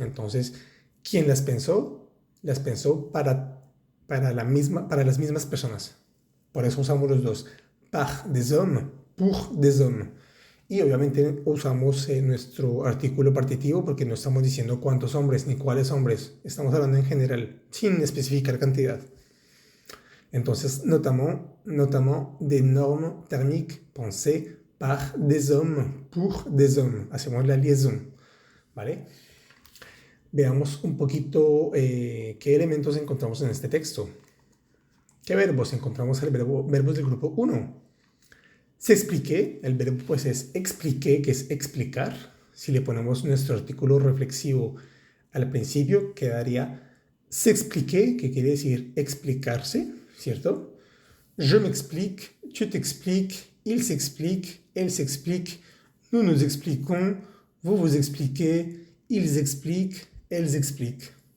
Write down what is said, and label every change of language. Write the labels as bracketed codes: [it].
[es] Entonces, ¿quién las pensó? Las pensó para las mismas personas. Por eso usamos los dos. [fr] Par des hommes, pour des hommes. [es] Y obviamente usamos nuestro artículo partitivo porque no estamos diciendo cuántos hombres ni cuáles hombres. Estamos hablando en general, sin especificar cantidad. Entonces, notamos [fr] des normes thermiques pensées par des hommes, [es] pour des hommes. Hacemos la liaison, ¿vale? Veamos un poquito qué elementos encontramos en este texto. ¿Qué verbos? Encontramos verbos del grupo 1. S'expliquer, el verbo pues es expliquer, que es explicar. Si le ponemos nuestro artículo reflexivo al principio, quedaría s'expliquer, que quiere decir explicarse, ¿cierto? [fr] Je m'explique, tu t'expliques, il s'explique, elle s'explique, nous nous expliquons, vous vous expliquez, ils expliquent, elles expliquent.